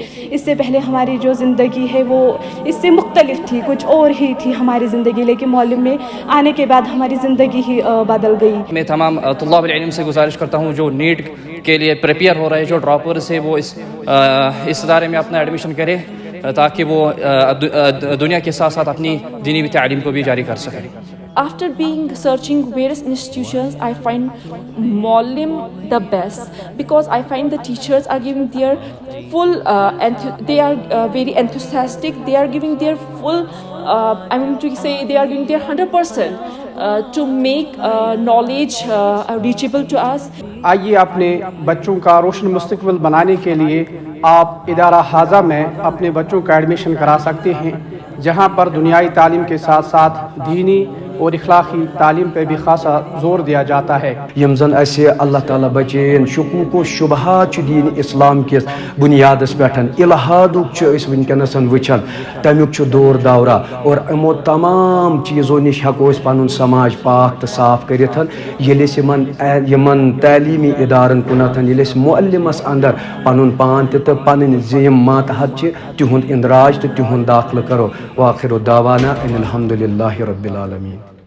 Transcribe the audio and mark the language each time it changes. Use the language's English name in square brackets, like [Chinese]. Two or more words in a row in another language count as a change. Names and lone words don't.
[Urdu] اس سے پہلے ہماری جو زندگی ہے وہ اس سے مختلف تھی، کچھ اور ہی تھی ہماری زندگی، لیکن معلم میں آنے کے بعد ہماری زندگی ہی بدل گئی. میں تمام طلاب العلم سے گزارش کرتا ہوں جو نیٹ کے لیے پریپیئر ہو رہے ہیں، جو ڈراپرز ہیں، وہ اس ادارے میں اپنا ایڈمیشن کرے تاکہ وہ دنیا کے ساتھ ساتھ اپنی دینی تعلیم کو بھی جاری کر سکیں. [English] After searching various institutions, I find MUALIM the best because I find the teachers are giving their full, they are very enthusiastic. They are giving their full, they are giving their 100% to make knowledge reachable to us. [Urdu] آئیے اپنے بچوں کا روشن مستقبل بنانے کے لیے آپ ادارہ حاضہ میں اپنے بچوں کا ایڈمیشن کرا سکتے ہیں، جہاں پر دنیائی تعلیم کے ساتھ ساتھ دینی اور اخلاقی تعلیم پہ بھی خاصا زور دیا جاتا ہے. [Kashmiri] یم زن اسے اللہ تعالیٰ بچین شکوک و شبہات دین اسلام کس بنیاد پہ الہادک ونکس وچان تمیک دور دورہ اور امو تمام چیزوں نش ہیکو پن سماج پاک تو صاف کرت یمن تعلیمی ادارن کنتھ معلمس اندر پن پان تو پن زم ماتحت تہند اندراج تو تہند داخلہ کرو. [Arabic] واخر دعوانا ان الحمد للہ رب العالمین.